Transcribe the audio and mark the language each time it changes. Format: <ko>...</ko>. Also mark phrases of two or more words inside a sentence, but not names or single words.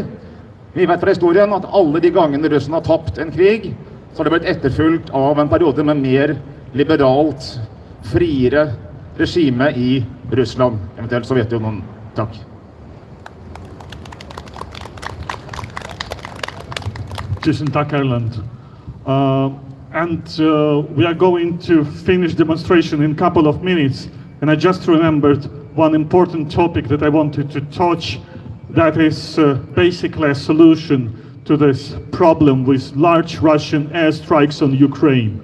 <no>Vi vet fra historien at alle de gangene Russland har tapt en krig, så har det blitt etterfulgt av en periode med mer liberalt, friere regime i Russland, eventuelt Sovjetunionen. Takk. Tusen takk, Erlend.</no> <en>We are going to finish demonstration in a couple of minutes. And I just remembered one important topic that I wanted to touch. That is basically a solution to this problem with large Russian airstrikes on Ukraine.</en>